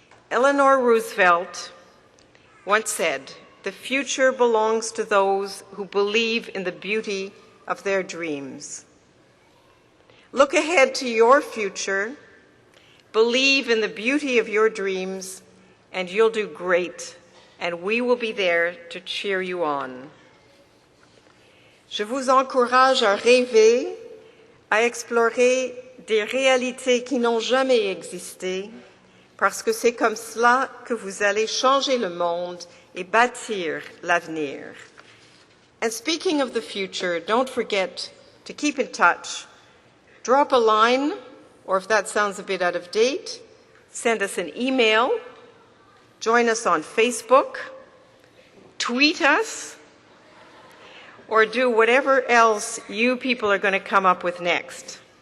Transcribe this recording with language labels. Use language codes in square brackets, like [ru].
[en] Eleanor Roosevelt once said, "The future belongs to those who believe in the beauty of their dreams." Look ahead to your future, believe in the beauty of your dreams, and you'll do great, and we will be there to cheer you on. [fr] Je vous encourage à rêver, à explorer des réalités qui n'ont jamais existé, parce que c'est comme cela que vous allez changer le monde et bâtir l'avenir. [en] And speaking of the future, don't forget to keep in touch. Drop a line, or if that sounds a bit out of date, send us an email, join us on Facebook, tweet us, or do whatever else you people are going to come up with next.